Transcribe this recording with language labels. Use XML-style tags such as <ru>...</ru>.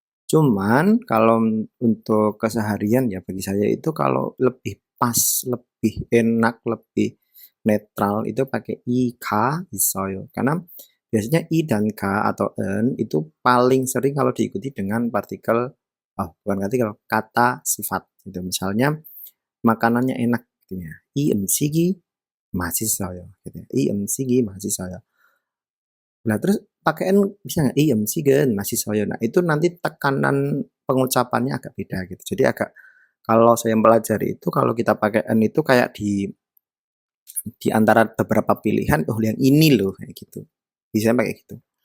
<id>Cuman kalau untuk keseharian ya bagi saya itu kalau lebih pas, lebih enak, lebih netral itu pakai ika isoyo. Karena biasanya i dan k atau n itu paling sering kalau diikuti dengan partikel bukan kalau kata sifat gitu. Misalnya makanannya enak gitu ya.</id> <ko>이 음식이 맛있어요</ko> <id>gitu ya.</id> <ko>이 음식이 맛있어요.</ko> <id>Nah, terus pakai n bisa nggak?</id> <ko>이 음식은 맛있어요.</ko> <id>Nah, itu nanti tekanan pengucapannya agak beda gitu. Jadi agak kalau saya pelajari itu kalau kita pakai n itu kayak di antara beberapa pilihan, oh yang ini loh kayak gitu. Bisa pakai gitu.</id>